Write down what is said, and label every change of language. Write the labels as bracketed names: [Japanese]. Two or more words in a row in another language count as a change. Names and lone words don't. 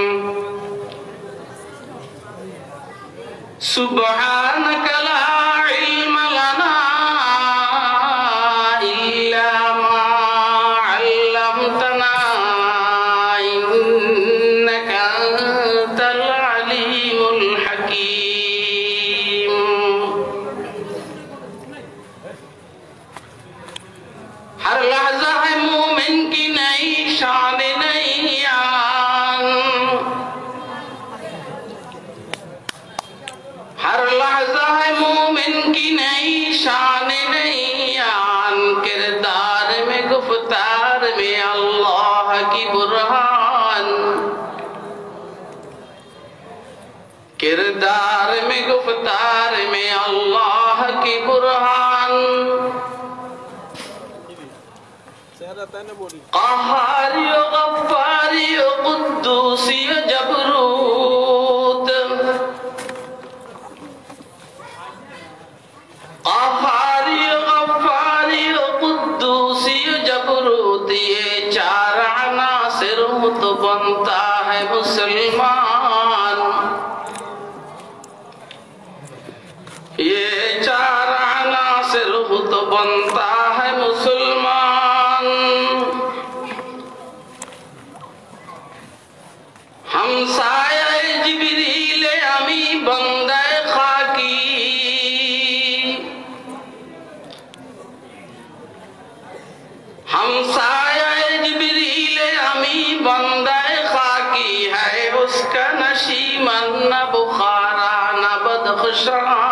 [Arabic] سبحانك لا علم لنا إلا ما علمتنا إنك أنت العليم [Urdu] الحكيم ہر لحظہ ہے مومن کی نئی شان نئی آن. ہر لحظہ ہے مومن کی نئی شان نئی آن. کردار میں گفتار میں اللہ کی برہان. کردار میں گفتار میں اللہ کی برہان. قهاري وغفاري وقدوسي وجبروت قهاري وغفاري وقدوسي وجبروت یہ چار عناصر ہو تو بنتا ہے مسلمان. یہ چار عناصر ہو تو بنتا ہے مسلمان. ہمسایۂ جبریل امیں بندۂ خاکی ہمسایۂ جبریل امیں بندۂ خاکی ہے اس کا نشیمن نہ بخارا نہ بدخشاں